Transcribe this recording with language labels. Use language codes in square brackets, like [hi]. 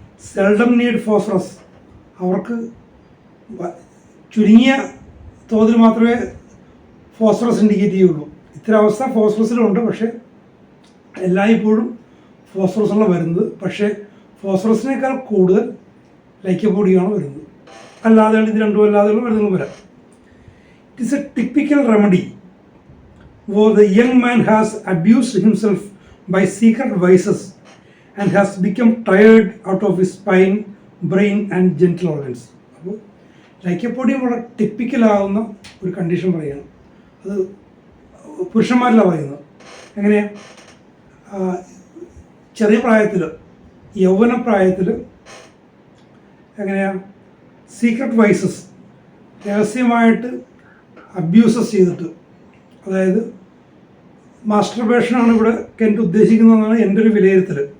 [en] seldom need phosphorus, [ml] അവർക്ക് ചുരുങ്ങിയ തോതിൽ മാത്രമേ ഫോസ്ഫറസ് ഇൻഡിക്കേറ്റ് ചെയ്യുള്ളൂ. ഇത്തരം അവസ്ഥ ഫോസ്ഫറസിലുണ്ട്, പക്ഷേ എല്ലായ്പ്പോഴും ഫോസ്ഫറസുള്ള വരുന്നത്. പക്ഷേ ഫോസ്ഫറസിനേക്കാൾ കൂടുതൽ ലൈക്കോപോഡിയമാണ് വരുന്നത്. അല്ലാതെ ഇത് രണ്ടും അല്ലാതെയുള്ള മരുന്നുകൾ വരാം. [en] It is a typical remedy where the young man has abused himself by secret vices and has become tired out of his spine, brain and genital organs. [ml] അപ്പോൾ ലൈക്കോപോഡിയം വളരെ ടിപ്പിക്കലാകുന്ന ഒരു കണ്ടീഷൻ പറയുകയാണ്. അത് പുരുഷന്മാരിലാണ് പറയുന്നത്. എങ്ങനെ ചെറിയ പ്രായത്തിൽ, യൗവനപ്രായത്തിൽ എങ്ങനെയാണ് [en] secret vices, [ml] രഹസ്യമായിട്ട് അബ്യൂസസ് ചെയ്തിട്ട്, അതായത് മാസ്റ്റർബേഷനാണ് ഇവിടെ കെൻറ്റ് ഉദ്ദേശിക്കുന്നതെന്നാണ് എൻ്റെ ഒരു വിലയിരുത്തൽ.